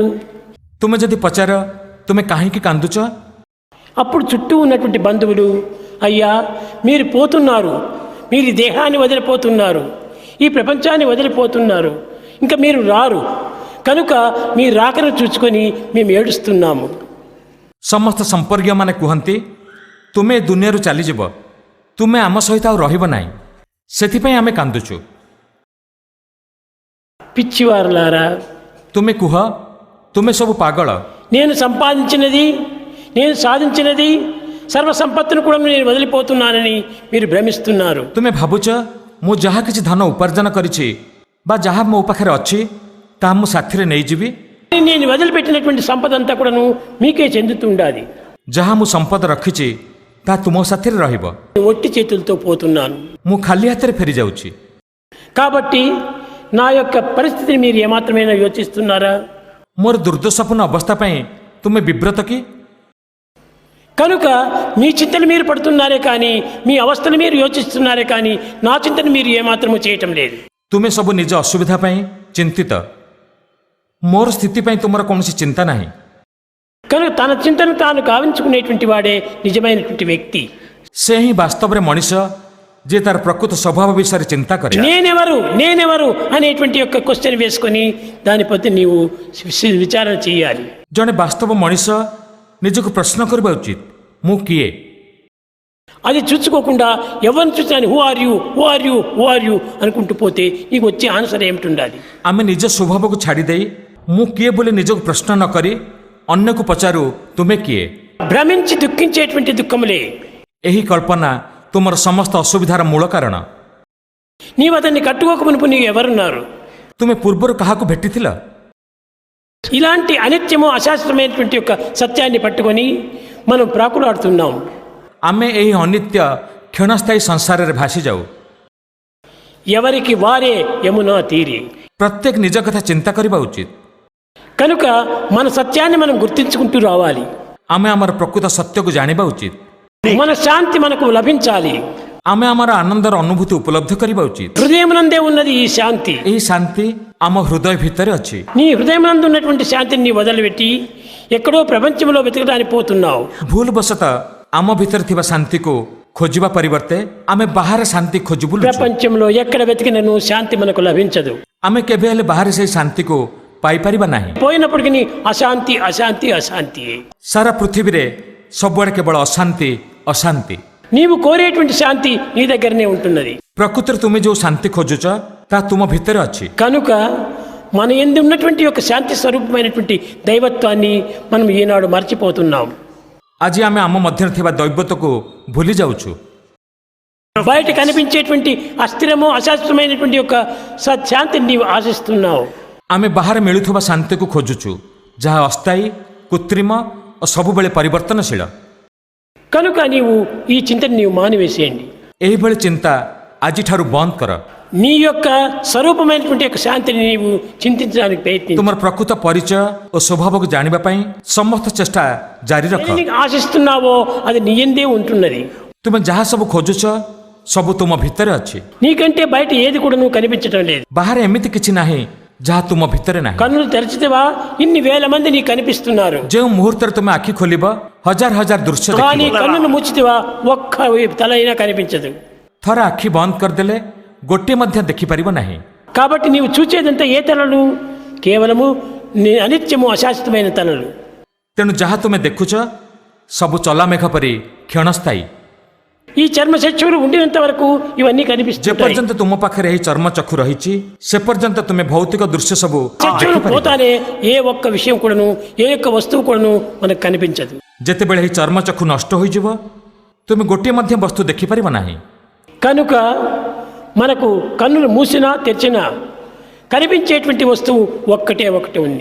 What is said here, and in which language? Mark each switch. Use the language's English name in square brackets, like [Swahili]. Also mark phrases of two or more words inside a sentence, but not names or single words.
[Odia] ତୁମେ ଯଦି ପଚାର ତୁମେ କାହିଁକି କାନ୍ଦୁଛ, [Telugu] అప్పుడు చుట్టూ ఉన్నటువంటి బంధువులు, అయ్యా మీరు పోతున్నారు, మీరు ఈ దేహాన్ని వదిలిపోతున్నారు, ఈ ప్రపంచాన్ని వదిలిపోతున్నారు, ఇంకా మీరు రారు, కనుక మీ రాకను చూసుకొని మేము ఏడుస్తున్నాము. [Odia] ସମସ୍ତ ସମ୍ପର୍କୀୟମାନେ କୁହନ୍ତି ତୁମେ ଏ ଦୁନିଆରୁ ଚାଲିଯିବ, ତୁମେ ଆମ ସହିତ ଆଉ ରହିବ ନାହିଁ, ସେଥିପାଇଁ ଆମେ କାନ୍ଦୁଛୁ। [Telugu] పిచ్చివారులారా, [Odia] ତୁମେ କୁହ ତୁମେ ସବୁ ପାଗଳ। [Telugu] నేను సంపాదించినది, నేను సాధించినది సర్వ సంపత్తును కూడా నేను వదిలిపోతున్నానని మీరు భ్రమిస్తున్నారు. [Odia] ତୁମେ ଭାବୁଛ ମୁଁ ଯାହା କିଛି ଧନ ଉପାର୍ଜନ କରିଛି ବା ଯାହା ମୋ ପାଖରେ ଅଛି ତାହା ମୁଁ ସାଥିରେ ନେଇଯିବି। [Telugu] నేను వదిలిపెట్టినటువంటి సంపద అంతా కూడాను మీకే చెందుతుండాలి. [Odia] ଯାହା ମୁଁ ସମ୍ପଦ ରଖିଛି ତାହା ତୁମ ସାଥିରେ ରହିବ। [Telugu] ఒట్టి చేతులతో పోతున్నాను. [Odia] ମୁଁ ଖାଲି ହାତରେ ଫେରିଯାଉଛି। [Telugu] కాబట్టి నా యొక్క పరిస్థితిని మీరు ఏమాత్రమైనా యోచిస్తున్నారా? [Odia] ମୋର ଦୁର୍ଦ୍ଦଶାପୂର୍ଣ୍ଣ ଅବସ୍ଥା ପାଇଁ ତୁମେ ବିବ୍ରତ କି? [Telugu] కనుక మీ చింతలు మీరు పడుతున్నారే కానీ, మీ అవస్థను మీరు యోచిస్తున్నారే కానీ, నా చింతను మీరు ఏమాత్రము చేయటం లేదు. [Odia] ତୁମେ ସବୁ ନିଜ ଅସୁବିଧା ପାଇଁ ଚିନ୍ତିତ, ମୋର ସ୍ଥିତି ପାଇଁ ତୁମର କୌଣସି ଚିନ୍ତା ନାହିଁ। [Telugu] కనుక తన చింతను తాను గావించుకునేటువంటి వాడే నిజమైనటువంటి వ్యక్తి. [Odia] ସେ ହିଁ ବାସ୍ତବରେ ମଣିଷ ଯିଏ ତାର ପ୍ରକୃତ ସ୍ୱଭାବ ବିଷୟରେ ଚିନ୍ତା କରେ। [Telugu] నేనెవరు అనేటువంటి యొక్క క్వశ్చన్ వేసుకొని దాని ప్రతి నీవు విచారణ చేయాలి. [Odia] ଜଣେ ବାସ୍ତବ ମଣିଷ ନିଜକୁ ପ୍ରଶ୍ନ କରିବା ଉଚିତ, ମୁଁ କିଏ? [Telugu] అది చూసుకోకుండా ఎవరిని చూసినా [English] who are you [Telugu] అనుకుంటూ పోతే నీకు వచ్చే ఆన్సర్ ఏమిటి? [Odia] ଆମେ ନିଜ ସ୍ୱଭାବକୁ ଛାଡ଼ିଦେଇ ମୁଁ କିଏ ବୋଲି ନିଜକୁ ପ୍ରଶ୍ନ ନ କରି ଅନ୍ୟକୁ ପଚାରୁ ତୁମେ କିଏ? [Telugu] భ్రమించి దుఃఖించేటువంటి దుఃఖములే. [Odia] ଏହି କଳ୍ପନା ତୁମର ସମସ୍ତ ଅସୁବିଧାର ମୂଳ କାରଣ। [Telugu] నీవు అతన్ని కట్టుకోక మునుపు నీవు ఎవరున్నారు? [Odia] ତୁମେ ପୂର୍ବରୁ କାହାକୁ ଭେଟିଥିଲ? [Telugu] ఇలాంటి అనిత్యము అశాస్త్రమైనటువంటి యొక్క సత్యాన్ని పట్టుకొని మనం ప్రాకులాడుతున్నాం. [Odia] ଆମେ ଏହି ଅନିତ୍ୟ କ୍ଷଣସ୍ଥାୟୀ ସଂସାରରେ ଭାସି ଯାଉ। [Telugu] ఎవరికి వారే యమునా తీరి. [Odia] ପ୍ରତ୍ୟେକ ନିଜ କଥା ଚିନ୍ତା କରିବା ଉଚିତ। [Telugu] కనుక మన సత్యాన్ని మనం గుర్తించుకుంటూ రావాలి. [Odia] ଆମେ ଆମର ପ୍ରକୃତ ସତ୍ୟକୁ ଜାଣିବା ଉଚିତ। [Telugu] మన శాంతి మనకు లభించాలి. [Odia] ଆମେ ଆମର ଆନନ୍ଦର ଅନୁଭୂତି ଉପଲବ୍ଧ କରିବା ଉଚିତ। [Telugu] హృదయమునందే ఉన్నది ఈ శాంతి. [Odia] ଏହି ଶାନ୍ତି ଆମ ହୃଦୟ ଭିତରେ ଅଛି। [Telugu] నీ హృదయమునందు ఉన్నటువంటి శాంతిని నీ వదిలిపెట్టి ఎక్కడో ప్రపంచంలో వెతకడానికి పోతున్నావు. [Odia] ଭୁଲ ବଶତଃ ଆମ ଭିତରେ ଥିବା ଶାନ୍ତିକୁ ଖୋଜିବା ପରିବର୍ତ୍ତେ ଆମେ ବାହାରେ ଶାନ୍ତି ଖୋଜି ବୁଲୁଛୁ। [Telugu] ప్రపంచంలో ఎక్కడ వెతికినను శాంతి మనకు లభించదు. [Odia] ଆମେ କେବେ ହେଲେ ବାହାରେ ସେହି ଶାନ୍ତିକୁ ପାଇପାରିବା ନାହିଁ। [Telugu] పోయినప్పటికీ అశాంతి అశాంతి అశాంతి. [Odia] ସାରା ପୃଥିବୀରେ ସବୁଆଡ଼େ କେବଳ ଅଶାନ୍ତି ଅଶାନ୍ତି। [Telugu] నీవు కోరేటువంటి శాంతి నీ దగ్గరనే ఉంటున్నది. [Odia] ପ୍ରକୃତରେ ତୁମେ ଯେଉଁ ଶାନ୍ତି ଖୋଜୁଛ ତାହା ତୁମ ଭିତରେ ଅଛି। [Telugu] కనుక మన యందు ఉన్నటువంటి యొక్క శాంతి స్వరూపమైనటువంటి దైవత్వాన్ని మనం ఈనాడు మర్చిపోతున్నాం. [Odia] ଆଜି ଆମେ ଆମ ମଧ୍ୟରେ ଥିବା ଦୈବତକୁ ଭୁଲି ଯାଉଛୁ। [Telugu] బయట కనిపించేటువంటి అస్థిరము అశాస్త్రమైనటువంటి యొక్క సత్శాంతిని నీవు ఆశిస్తున్నావు. [Odia] ଆମେ ବାହାରେ ମିଳୁଥିବା ଶାନ୍ତିକୁ ଖୋଜୁଛୁ, ଯାହା ଅସ୍ଥାୟୀ, କୃତ୍ରିମ ଓ ସବୁବେଳେ ପରିବର୍ତ୍ତନଶୀଳ। [Telugu] కనుక నీవు ఈ చింతను నీవు మానివేసేయండి. [Odia] ଏହିଭଳି ଚିନ୍ତା ଆଜିଠାରୁ ବନ୍ଦ କର। [Telugu] నీ యొక్క స్వరూపమైనటువంటి యొక్క శాంతిని నీవు చింతించడానికి ప్రయత్నించు. [Odia] ତୁମର ପ୍ରକୃତ ପରିଚୟ ଓ ସ୍ୱଭାବକୁ ଜାଣିବା ପାଇଁ ସମସ୍ତ ଚେଷ୍ଟା ଜାରି ରଖ. [Telugu] ఏది ఆశిస్తున్నావో అది నీ యందే ఉంటున్నది. [Odia] ତୁମେ ଯାହା ସବୁ ଖୋଜୁଛ ସବୁ ତୁମ ଭିତରେ ଅଛି. [Telugu] నీకంటే బయట ఏది కూడా నువ్వు కనిపించడం లేదు. [Odia] ବାହାରେ ଏମିତି କିଛି ନାହିଁ ଯାହା ତୁମ ଭିତରେ ନାହିଁ. [Telugu] కన్నులు తెరిచితేవా ఇన్ని వేల మంది నీకు కనిపిస్తున్నారు. [Odia] ଯେଉଁ ମୁହୂର୍ତ୍ତରେ ତୁମେ ଆଖି ଖୋଲିବ ହଜାର ହଜାର ଦୃଶ୍ୟ [Telugu] కానీ [Odia] ଦେଖିବ. [Telugu] కన్నులు ముచ్చితేవా ఒక్క తల అయినా కనిపించదు. [Odia] ଥରେ ଆଖି ବନ୍ଦ କରିଦେଲେ ଗୋଟିଏ ମଧ୍ୟ ଦେଖିପାରିବ ନାହିଁ. [Telugu] కాబట్టి నీవు చూచేదంతా ఏ తలలు? కేవలము అనిత్యము అశాశ్వతమైన తలలు. [Odia] ତେଣୁ ଯାହା ତୁମେ ଦେଖୁଛ ସବୁ ଚଲାମେଘ ପରି କ୍ଷଣସ୍ଥାୟୀ. [Telugu] ఈ చర్మ చక్షువులు ఉండినంత వరకు ఇవన్నీ కనిపిస్తాయి. [Odia] ଯେପର୍ଯ୍ୟନ୍ତ ତୁମ ପାଖରେ ଏହି ଚର୍ମ ଚକ୍ଷୁ ରହିଛି ସେ ପର୍ଯ୍ୟନ୍ତ ତୁମେ ଭୌତିକ ଦୃଶ୍ୟ ସବୁ [Telugu] చక్షువులు [Odia] ଦେଖିପାରିବ. [Telugu] పోతానే ఏ ఒక్క విషయం కూడాను ఏ ఒక్క వస్తువు కూడాను మనకు కనిపించదు. [Odia] ଯେତେବେଳେ ଏହି ଚର୍ମ ଚକ୍ଷୁ నଷ୍ଟ ହୋଇଯିବ ତୁମେ ଗୋଟିଏ ମଧ୍ୟ ବସ୍ତୁ ଦେଖିପାରିବ ନାହିଁ. [Telugu] కనుక మనకు కన్నులు మూసినా తెరిచినా కనిపించేటువంటి వస్తువు ఒక్కటే ఒకటి ఉంది.